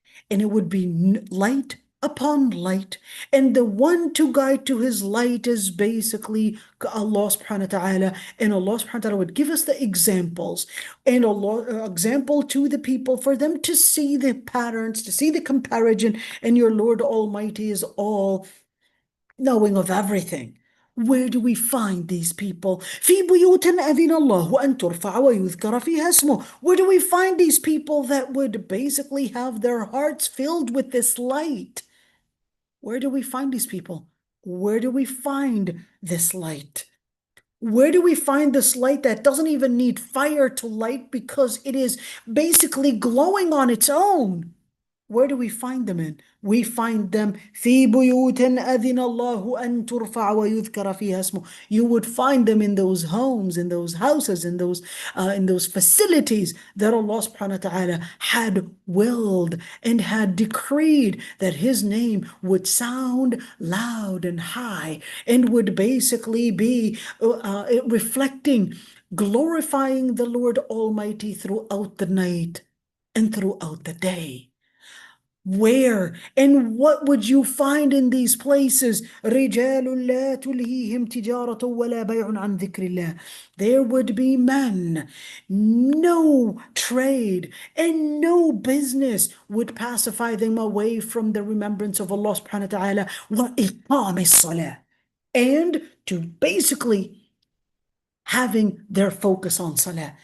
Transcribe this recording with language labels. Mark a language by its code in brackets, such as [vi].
[en] And it would be light upon light. And the one to guide to his light is basically Allah subhanahu wa ta'ala. And Allah subhanahu wa ta'ala would give us the examples, and Allah example to the people for them to see the patterns, to see the comparison. And your Lord Almighty is all knowing of everything. Where do we find these people? [ar] في بيوت أذن الله أن ترفع ويذكر فيها اسمه. [en] Where do we find these people that would basically have their hearts filled with this light? Where do we find these people? Where do we find this light? Where do we find this light that doesn't even need fire to light because it is basically glowing on its own? Where do we find them in? We find them [ar] في بيوت أذن الله أن ترفع ويذكر فيها اسمه. [en] You would find them in those homes, in those houses, in those facilities that Allah subhanahu wa ta'ala had willed and had decreed that His name would sound loud and high and would basically be reflecting, glorifying the Lord Almighty throughout the night and throughout the day. Where and what would you find in these places? [ar] رجال لا تلهيهم تجارة ولا بيع عن ذكر الله. [en] There would be men, no trade and no business would pacify them away from the remembrance of Allah subhanahu wa ta'ala [ar] وإقام الصلاة, [en] and to basically having their focus on salah.